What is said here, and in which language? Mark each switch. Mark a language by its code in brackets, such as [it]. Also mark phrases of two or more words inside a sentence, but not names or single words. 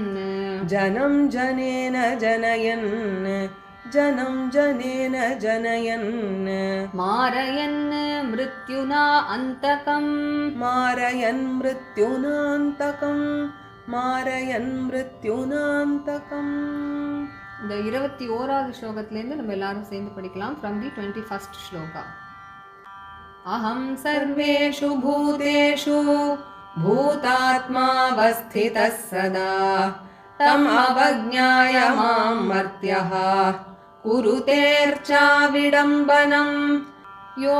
[sa] जनं जनेन जनयन् जनं जनेन जनयन् मारयन् मृत्युना अन्तकम् मारयन् मृत्युनान्तकम् मारयन् मृत्युनान्तकम्. [ta] இந்த 21வது ஸ்லோகத்திலேருந்து நம்ம எல்லாரும் சேர்ந்து படிக்கலாம். [en] from the 21st sloka. [sa] अहं सर्वेषु भूतेषु भूतात्मावस्थितः सदा तम् अवज्ञाय मां मर्त्यः कुरुतेऽर्चाविडम्बनम् यो